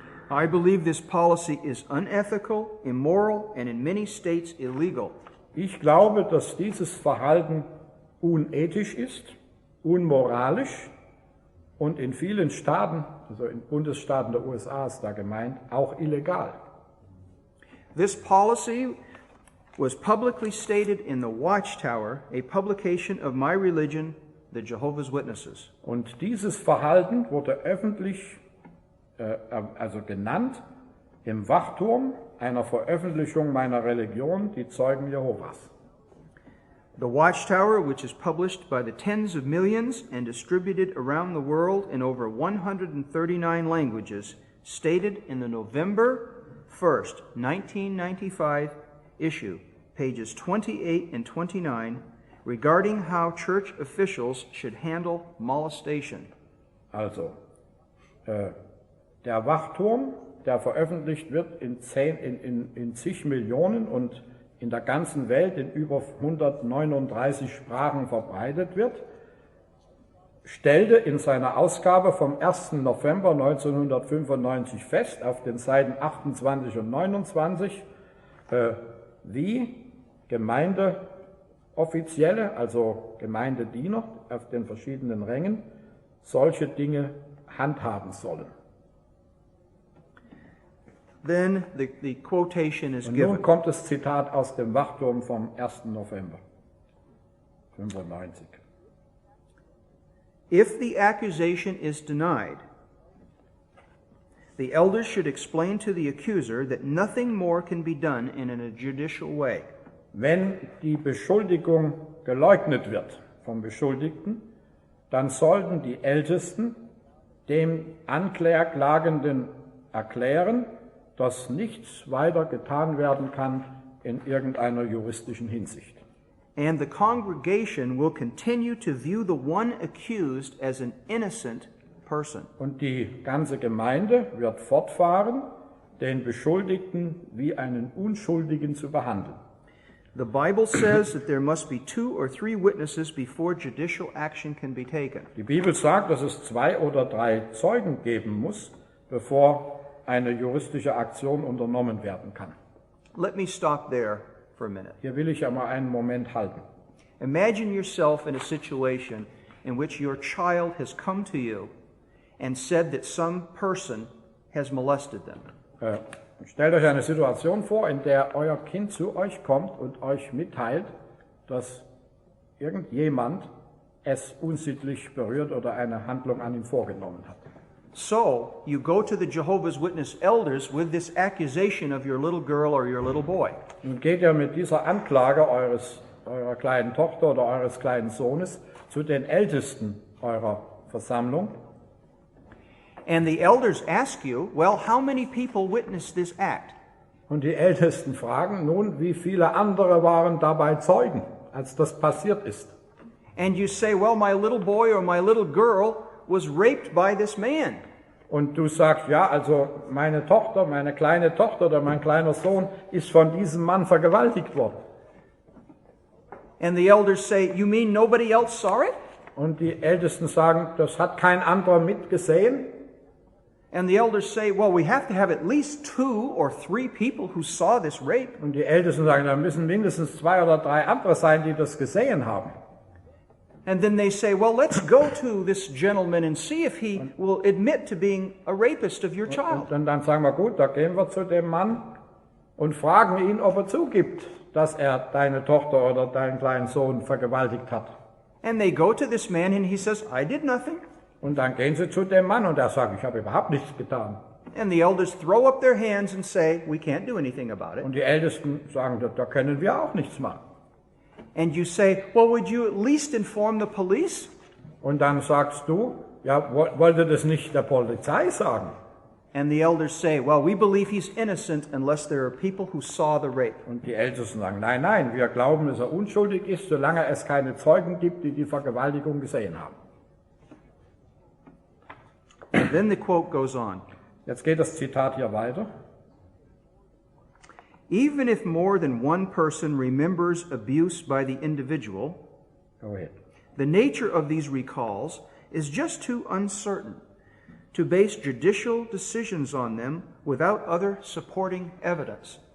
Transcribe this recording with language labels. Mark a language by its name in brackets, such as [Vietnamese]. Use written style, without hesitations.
[English] I believe this policy is unethical, immoral, and in many states illegal. [German] Ich glaube, dass dieses Verhalten unethisch ist, unmoralisch und in vielen Staaten, also in Bundesstaaten der USA ist da gemeint, auch illegal. [English] This policy was publicly stated in the Watchtower, a publication of my religion, the Jehovah's Witnesses. [German] Und dieses Verhalten wurde öffentlich genannt im Wachturm einer Veröffentlichung meiner Religion, die Zeugen Jehovas. [English] The Watchtower, which is published by the tens of millions and distributed around the world in over 139 languages, stated in the November 1st, 1995 issue, pages 28 and 29, regarding how church officials should handle molestation. [German] Also, der Wachturm, der veröffentlicht wird in zig Millionen und in der ganzen Welt in über 139 Sprachen verbreitet wird, stellte in seiner Ausgabe vom 1. November 1995 fest, auf den Seiten 28 und 29, wie Gemeindeoffizielle, also Gemeindediener auf den verschiedenen Rängen, solche Dinge handhaben sollen. [English] Then the quotation is [German] Und [English] given. [German] nun kommt das Zitat aus dem Wachturm vom 1. November 1995. [English] If the accusation is denied, the elders should explain to the accuser that nothing more can be done in a judicial way. [German] Wenn die Beschuldigung geleugnet wird vom Beschuldigten, dann sollten die Ältesten dem Anklagenden erklären, dass nichts weiter getan werden kann in irgendeiner juristischen Hinsicht. [English] And the congregation will continue to view the one accused as an innocent person. [German] Und die ganze Gemeinde wird fortfahren, den Beschuldigten wie einen Unschuldigen zu behandeln. [English] The Bible says that there must be 2 or 3 witnesses before judicial action can be taken. [German] Die Bibel sagt, dass es 2 oder 3 Zeugen geben muss, bevor eine juristische Aktion unternommen werden kann. [English] Let me stop there for a minute. [German] Hier will ich ja mal einen Moment halten. [English] Imagine yourself in a situation in which your child has come to you and said that some person has molested them. [German] Stellt euch eine Situation vor, in der euer Kind zu euch kommt und euch mitteilt, dass irgendjemand es unsittlich berührt oder eine Handlung an ihm vorgenommen hat. [English] So, you go to the Jehovah's Witness elders with this accusation of your little girl or your little boy. [German] Nun geht ihr mit dieser Anklage eurer kleinen Tochter oder eures kleinen Sohnes zu den Ältesten eurer Versammlung. [English] And the elders ask you, well, how many people witnessed this act? [German] Und die Ältesten fragen nun, wie viele andere waren dabei Zeugen, als das passiert ist. [English] And you say, well, my little boy or my little girl was raped by this man. [German] Und du sagst, ja, also meine Tochter, meine kleine Tochter oder mein kleiner Sohn ist von diesem Mann vergewaltigt worden. [English] And the elders say, you mean nobody else saw it? [German] Und die Ältesten sagen, das hat kein anderer mitgesehen. [English] And the elders say, well, we have to have at least 2 or 3 people who saw this rape. [German] Und die Ältesten sagen, da müssen mindestens 2 oder 3 andere sein, die das gesehen haben. [English] And then they say, well, let's go to this gentleman and see if he will admit to being a rapist of your child. [German] Und dann sagen wir, gut, da gehen wir zu dem Mann und fragen ihn, ob er zugibt, dass er deine Tochter oder deinen kleinen Sohn vergewaltigt hat. [English] And they go to this man and he says, I did nothing. [German] Und dann gehen sie zu dem Mann und er sagt, ich habe überhaupt nichts getan. [English] And the elders throw up their hands and say, we can't do anything about it. [German] Und die Ältesten sagen, da können wir auch nichts machen. [English] And you say, well, would you at least inform the police? [German] Und dann sagst du, ja, wollte das nicht der Polizei sagen? [English] And the elders say, well, we believe he's innocent unless there are people who saw the rape. [German] Und die Ältesten sagen, nein, wir glauben, dass er unschuldig ist, solange es keine Zeugen gibt, die die Vergewaltigung gesehen haben. [English] And then the quote goes on. [German] Jetzt geht das Zitat hier weiter. [English] Even if more than one person remembers abuse by the individual, Go ahead. the nature of these recalls is just too uncertain to base judicial decisions on them without other supporting evidence.